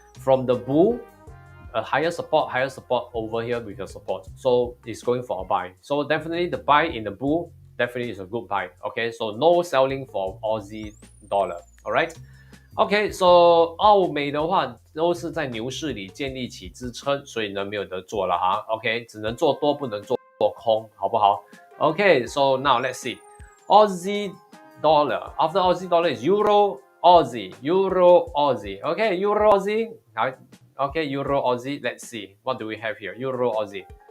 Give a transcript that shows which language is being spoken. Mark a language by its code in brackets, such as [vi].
[en] From the bull, a higher support over here with your support. So it's going for a buy. So definitely the buy in the bull definitely is a good buy. Okay, so no selling for Aussie dollar. All right. [zh] Okay, so 澳美的话都是在牛市里建立起支撑，所以呢没有得做了哈。 [en] OK， [zh] 只能做多不能做空，好不好 ？ [en] Okay, so now let's see Aussie dollar. After Aussie dollar is Euro. Aussie. Okay, Euro Aussie. Okay, Euro Aussie. Let's see. What do we have here? Euro Aussie.